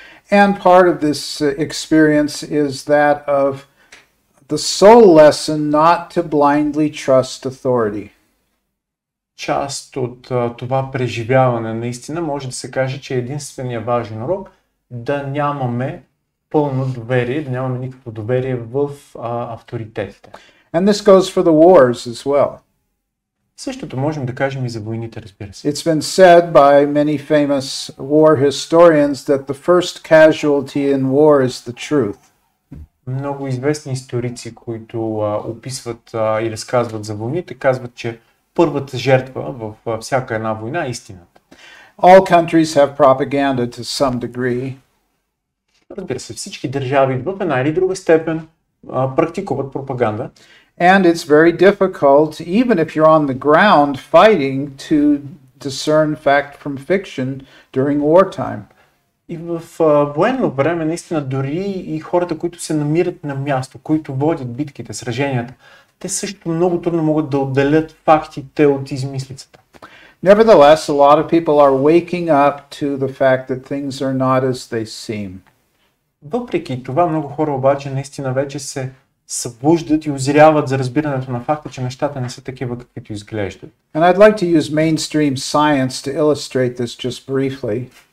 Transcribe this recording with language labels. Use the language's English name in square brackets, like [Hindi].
[English] And part of this experience is that of the soul lesson not to blindly trust authority. [Bulgarian] Част от това преживяване наистина може да се каже, че единствения важен урок да нямаме пълно доверие, да нямаме никакво доверие в авторитетите. [English] And this goes for the wars as well. [Bulgarian] Същото можем да кажем и за войните, разбира се. [English] It's been said by many famous war historians that the first casualty in war is the truth. [Bulgarian] Много известни историци, които описват и разказват за войните, казват, че първата жертва в всяка една война е истината. [English] All countries have propaganda to some degree. [Bulgarian] Разбира се, всички държави в една или друга степен практикуват пропаганда. [English] And it's very difficult, even if you're on the ground fighting, to discern fact from fiction during wartime. [Bulgarian] И в военно време, наистина, дори и хората, които се намират на място, които водят битките, сраженията, те също много трудно могат да отделят фактите от измислицата. [English] Nevertheless, a lot of people are waking up to the fact that things are not as they seem. [Bulgarian] Въпреки това, много хора обаче наистина вече се събуждат и озряват за разбирането на факта, че нещата не са такива, каквито изглеждат. [English] And I'd like to use mainstream science to illustrate this just briefly.